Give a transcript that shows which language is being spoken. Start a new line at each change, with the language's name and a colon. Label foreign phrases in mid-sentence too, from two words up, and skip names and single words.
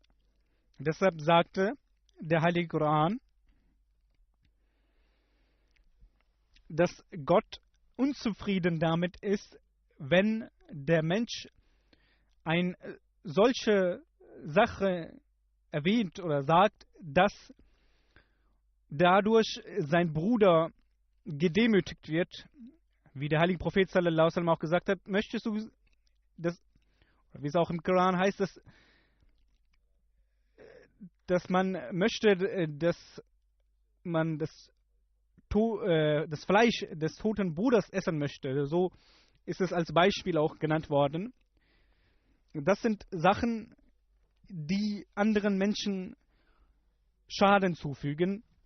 German: Deshalb sagte der Heilige Koran, dass Gott unzufrieden damit ist, wenn der Mensch eine solche Sache erwähnt oder sagt, dass dadurch sein Bruder gedemütigt wird, wie der heilige Prophet
Arabic: صلى الله عليه وسلم
German: auch gesagt hat, möchtest du, wie es auch im Koran heißt, dass man möchte, dass man das Fleisch des toten Bruders essen möchte. So ist es als Beispiel auch genannt worden. Das sind Sachen, die anderen Menschen Schaden zufügen.